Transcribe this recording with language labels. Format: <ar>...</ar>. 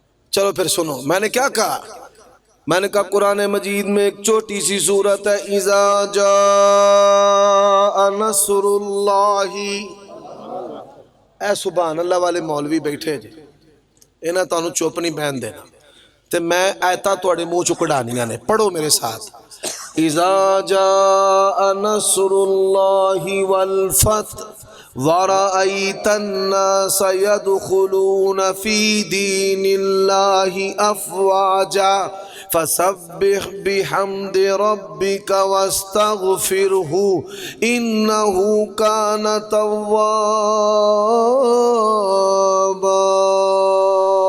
<ur>چلو پھر سنو میں نے کیا کہا. میں نے کہا قرآن مجید میں ایک چھوٹی سی سورت ہے اذا جاء نصر اللہ.</ur> <pa>اے سبحان اللہ والے مولوی بیٹھے جی انہاں تانوں چپ نہیں بہن دینا تے میں آیتاں تواڈے منہ چوں کڈھانیاں نے.</pa> <ur>پڑھو میرے ساتھ.</ur> <ar>اذا جاء نصر اللہ والفتح ورأيت الناس يدخلون في دين الله أفواجا فسبح بحمد ربك واستغفره إنه كان توابا.</ar>